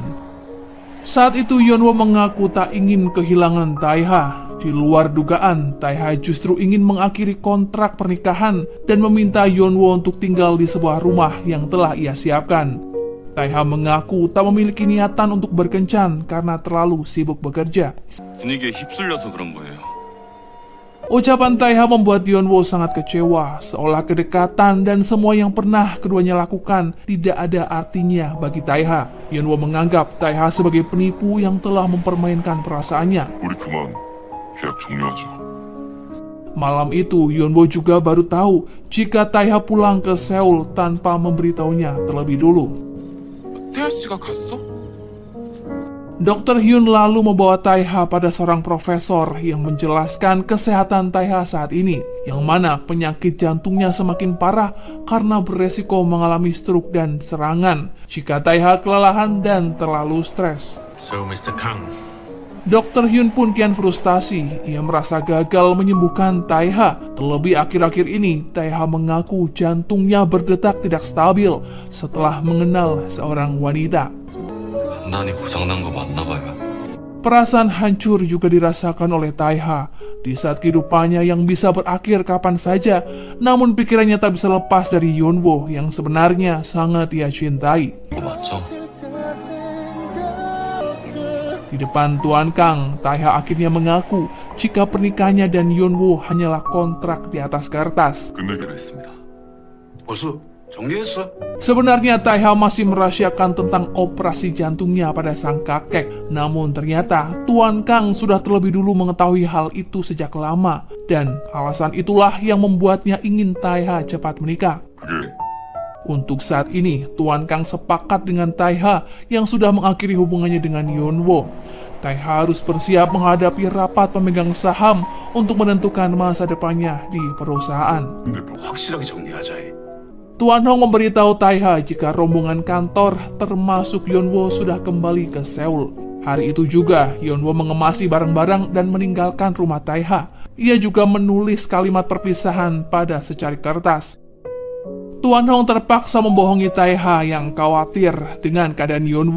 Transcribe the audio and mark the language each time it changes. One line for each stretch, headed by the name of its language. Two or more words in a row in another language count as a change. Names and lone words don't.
Indonesian: Saat itu Yeonwoo mengaku tak ingin kehilangan Taiha. Di luar dugaan, Taiha justru ingin mengakhiri kontrak pernikahan dan meminta Yeonwoo untuk tinggal di sebuah rumah yang telah ia siapkan. Taiha mengaku tak memiliki niatan untuk berkencan karena terlalu sibuk bekerja.
Korean: 분위기에 휩쓸려서 그런 거예요.
Indonesian: Ucapan Taiha membuat Yeonwoo sangat kecewa, seolah kedekatan dan semua yang pernah keduanya lakukan tidak ada artinya bagi Taiha. Yeonwoo menganggap Taiha sebagai penipu yang telah mempermainkan perasaannya.
Korean: 우리 그만 계약 종료하자.
Indonesian: Malam itu, Yeonwoo juga baru tahu jika Taiha pulang ke Seoul tanpa memberitahunya terlebih dulu.
Korean: 태아 씨가 갔어?
Indonesian: Dr. Hyun lalu membawa Taiha pada seorang profesor yang menjelaskan kesehatan Taiha saat ini, yang mana penyakit jantungnya semakin parah karena beresiko mengalami stroke dan serangan jika Taiha kelelahan dan terlalu stres.
English: So, Mr. Kang.
Indonesian: Dr. Hyun pun kian frustasi. Ia merasa gagal menyembuhkan Taiha. Terlebih akhir-akhir ini, Taiha mengaku jantungnya berdetak tidak stabil setelah mengenal seorang wanita.
Korean: 판단이 고장난 거 맞나 봐요.
Indonesian: Perasaan hancur juga dirasakan oleh Taiha di saat kehidupannya yang bisa berakhir kapan saja, namun pikirannya tak bisa lepas dari Yeonwoo yang sebenarnya sangat ia cintai.
Korean: 맞죠?
Indonesian: Di depan Tuan Kang, Taiha akhirnya mengaku jika pernikahannya dan Yeonwoo hanyalah kontrak di atas kertas.
Korean: 끝내기로 했습니다. 벌써 정리했어?
Indonesian: Sebenarnya Taiha masih merahasiakan tentang operasi jantungnya pada sang kakek. Namun ternyata Tuan Kang sudah terlebih dulu mengetahui hal itu sejak lama. Dan alasan itulah yang membuatnya ingin Taiha cepat menikah.
Korean: 그게
Indonesian: Untuk saat ini, Tuan Kang sepakat dengan Taiha yang sudah mengakhiri hubungannya dengan Yeonwoo. Taiha harus bersiap menghadapi rapat pemegang saham untuk menentukan masa depannya di perusahaan.
Korean: 근데 뭐 확실하게 정리하자.
Indonesian: Tuan Hong memberitahu Taiha jika rombongan kantor termasuk Yeonwoo sudah kembali ke Seoul. Hari itu juga, Yeonwoo mengemasi barang-barang dan meninggalkan rumah Taiha. Ia juga menulis kalimat perpisahan pada secari kertas. Tuan Hong terpaksa membohongi Taiha yang khawatir dengan keadaan Yeonwoo.